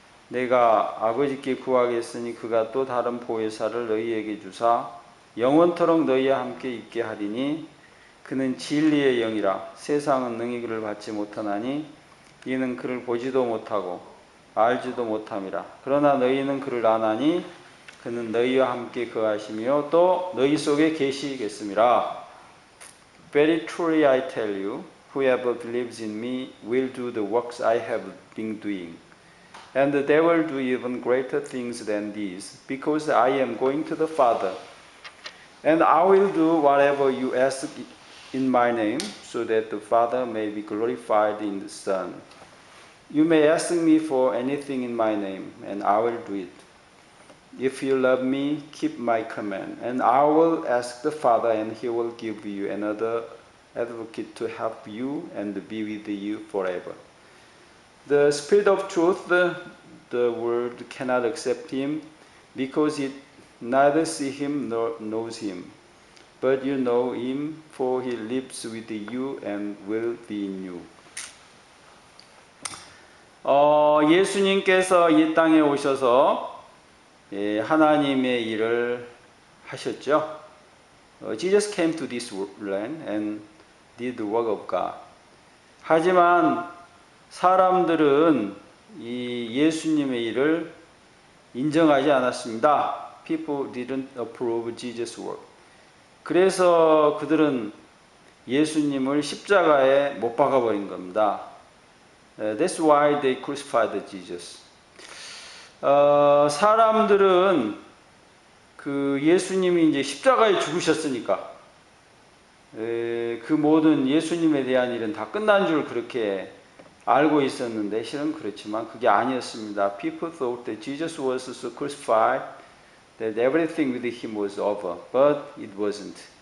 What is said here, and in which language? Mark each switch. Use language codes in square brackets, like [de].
[ko] 내가 아버지께 구하겠으니 그가 또 다른 보혜사를 너희에게 주사 영원토록 너희와 함께 있게 하리니 그는 진리의 영이라. 세상은 능히 그를 받지 못하나니 이는 그를 보지도 못하고 알지도 못함이라. 그러나 너희는 그를 아나니 그는 너희와 함께 거하시며 또 너희 속에 계시겠음이라. [en] Very truly I tell you, whoever believes in me will do the works I have been doing. And they will do even greater things than these, because I am going to the Father. And I will do whatever you ask in my name, so that the Father may be glorified in the Son. You may ask me for anything in my name, and I will do it. If you love me, keep my command, and I will ask the Father, and he will give you another advocate to help you and be with you forever. The Spirit of truth, the world cannot accept him, because it neither sees him nor knows him. But you know him, for he lives with you and will be in you. [ko] 예수님께서 이 땅에 오셔서 하나님의 일을 하셨죠. [en] Jesus came to this land and did the work of God. [ko] 하지만 사람들은 이 예수님의 일을 인정하지 않았습니다. [en] People didn't approve Jesus' work. [ko] 그래서 그들은 예수님을 십자가에 못 박아버린 겁니다. [en] That's why they crucified Jesus. [ko] 사람들은 그 예수님이 이제 십자가에 죽으셨으니까 그 모든 예수님에 대한 일은 다 끝난 줄 그렇게 알고 있었는데 실은 그렇지만 그게 아니었습니다. [en] People thought that Jesus was so crucified that everything with him was over, but it wasn't.